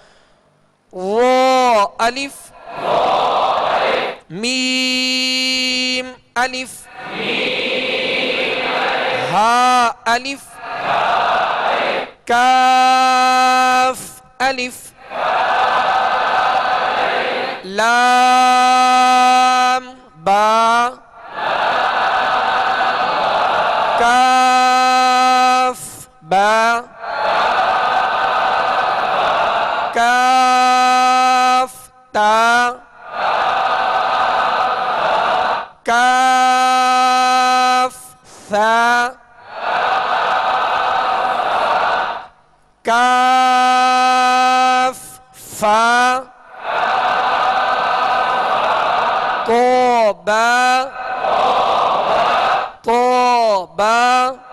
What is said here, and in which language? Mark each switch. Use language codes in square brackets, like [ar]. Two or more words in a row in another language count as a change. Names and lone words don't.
[ar] وا الف میم الف ہا الف کاف الف لام با کاف با کاف تا کاف ثا کاف فا [ur] توبہ توبہ